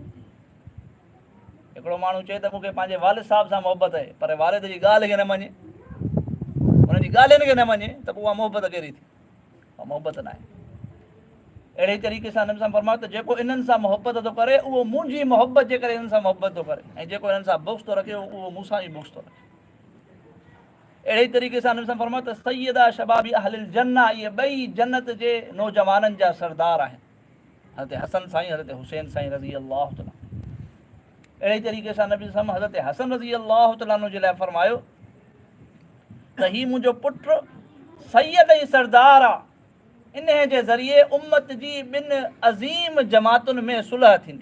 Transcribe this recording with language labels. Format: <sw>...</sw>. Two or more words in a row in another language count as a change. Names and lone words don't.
<sd>हिकिड़ो माण्हू चए त मूंखे पंहिंजे वालिद साहिब सां मोहबत आहे, पर वालिद जी ॻाल्हि खे न मञे, हुनजी ॻाल्हियुनि खे न मञे, त पोइ उहा मोहबत कहिड़ी थी? उहा मोहबत न आहे। अहिड़े तरीक़े सां नबी सां फरमायो त जेको इन्हनि सां मोहबत थो करे उहो मुंहिंजी मोहबत जे करे इन्हनि सां मोहबत थो करे, ऐं जेको इन्हनि सां बुग़्ज़ थो रखे उहो मूंसां ई बुग़्ज़ थो रखे। अहिड़े तरीक़े सां नबी सां फरमायो त</sd> <ar>سيدا شباب أهل الجنة,</ar> <sd>इहे ॿई जन्नत जे नौजवाननि जा सरदार आहिनि, हज़रत हसन साईं, हज़रत हुसैन साईं</sd> <ar>رضي الله تعالى.</ar> <sd>अहिड़े तरीक़े सां नबी सां हज़रत हसन</sd> <ar>رضي الله تعالى</ar> <sd>जे लाइ फरमायो त हीउ मुंहिंजो पुटु सैयद ऐं सरदार आहे, इन जे ज़रिए उम्मत जी ॿिनि अज़ीम जमातुनि में सुलह थींदी।</sd>